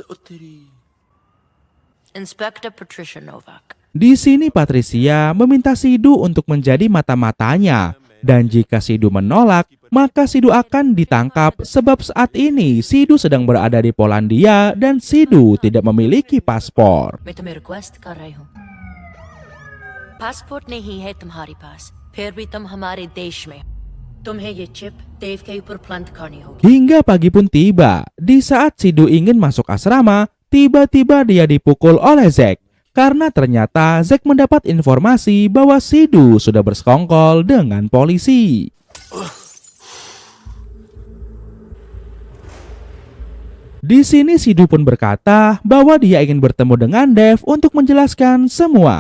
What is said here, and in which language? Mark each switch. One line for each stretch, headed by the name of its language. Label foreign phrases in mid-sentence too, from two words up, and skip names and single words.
English: Inspector Patricia Novak.
Indonesian: Di sini Patricia meminta Sidu untuk menjadi mata-matanya, dan jika Sidu menolak, maka Sidu akan ditangkap sebab saat ini Sidu sedang berada di Polandia dan Sidu tidak memiliki paspor.
Hindi: मैं तुम्हें रिक्वेस्ट कर रही हूँ पासपोर्ट नहीं है तुम्हारे पास फिर भी तुम हमारे देश में तुम्हें ये चिप देव के ऊपर प्लांट करनी होगी.
Indonesian: Hingga pagi pun tiba. Di saat Sidu ingin masuk asrama, tiba-tiba dia dipukul oleh Zack. Karena ternyata Zack mendapat informasi bahwa Sidu sudah bersekongkol dengan polisi. Di sini Sidu pun berkata bahwa dia ingin bertemu dengan Dev untuk menjelaskan semua.